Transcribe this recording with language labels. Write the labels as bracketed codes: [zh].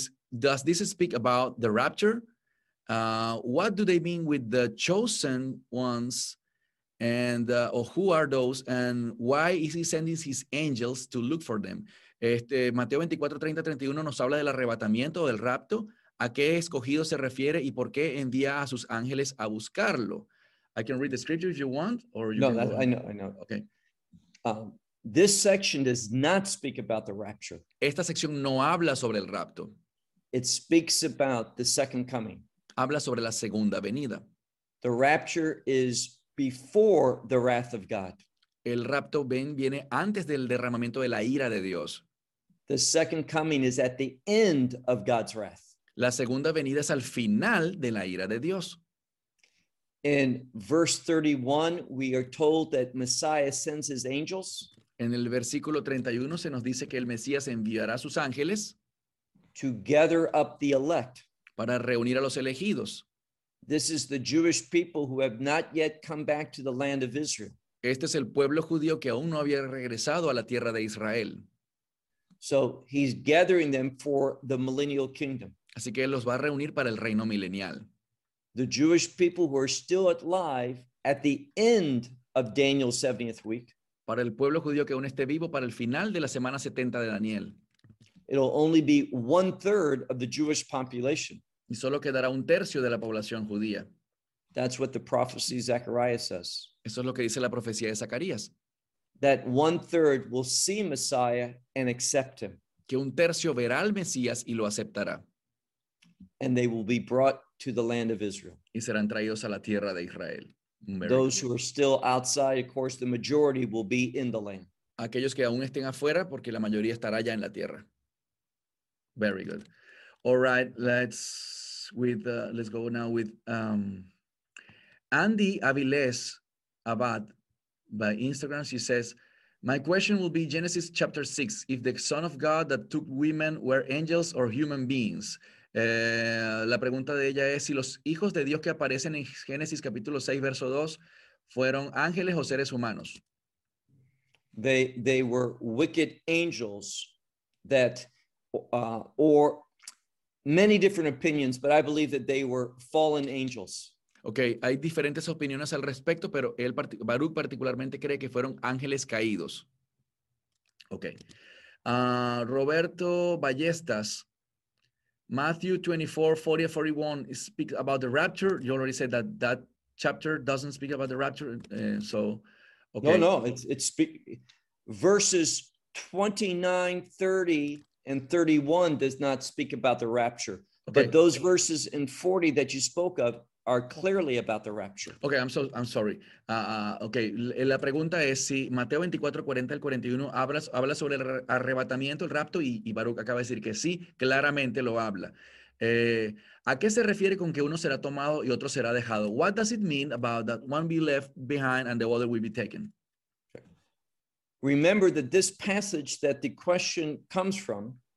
[en] Does this speak about the rapture? What do they mean with the chosen ones? And or who are those? And why is he sending his angels to look for them? [es] Mateo 24:30-31 nos habla del arrebatamiento o del rapto. ¿A qué escogido se refiere y por qué envía a sus ángeles a buscarlo? [en] I can read the scripture if you want, or you No, I know. Okay. This section does not speak about the rapture. [es] Esta sección no habla sobre el rapto. [en] It speaks about the second coming. [es] Habla sobre la segunda venida. [en] The rapture is before the wrath of God. [es] El rapto viene antes del derramamiento de la ira de Dios. [en] The second coming is at the end of God's wrath. [es] La segunda venida es al final de la ira de Dios. [en] In verse 31, we are told that Messiah sends his angels. [es] En el versículo 31 se nos dice que el Mesías enviará sus ángeles [en] to gather up the elect. [es] Para reunir a los elegidos. [en] This is the Jewish people who have not yet come back to the land of Israel. [es] Este es el pueblo judío que aún no había regresado a la tierra de Israel. [en] So he's gathering them for the millennial kingdom. [es] Así que él los va a reunir para el reino milenial. [en] The Jewish people who are still alive at the end of Daniel's 70th week. [es] Para el pueblo judío que aún esté vivo para el final de la semana 70 de Daniel. [en] It'll only be one third of the Jewish population. [es] Y solo quedará un tercio de la población judía. [en] That's what the prophecy Zechariah says. [es] Eso es lo que dice la profecía de Zacarías. [en] That one third will see Messiah and accept him. [es] Que un tercio verá al Mesías y lo aceptará. [en] And they will be brought to the land of Israel. [es] Y serán traídos a la tierra de Israel. [en] Very Those good. Who are still outside, of course, the majority will be in the land. [es] Aquellos que aún estén afuera, porque la mayoría estará ya en la tierra. [en] Very good. All right, let's go now with Andy Aviles Abad by Instagram. She says, my question will be Genesis chapter 6. If the son of God that took women were angels or human beings? [es] La pregunta de ella es si los hijos de Dios que aparecen en Génesis capítulo 6, verso 2, fueron ángeles o seres humanos. [en] They were wicked angels that, or many different opinions, but I believe that they were fallen angels. [es] Okay, hay diferentes opiniones al respecto, pero Baruch particularmente cree que fueron ángeles caídos. [en] Okay. Roberto Ballestas. Matthew 24:40-41 speaks about the rapture. You already said that that chapter doesn't speak about the rapture. Okay. No, verses 29, 30, and 31 does not speak about the rapture. Okay. But those verses in 40 that you spoke of are clearly about the rapture. Okay, I'm sorry. [es] Okay, la pregunta es si Mateo 24:40-41 habla sobre el arrebatamiento, el rapto, y Baruch acaba de decir que sí, claramente lo habla. ¿A qué se refiere con que uno será tomado y otro será dejado? [en] What does it mean about that one be left behind and the other will be taken? Remember that this passage that the question comes from,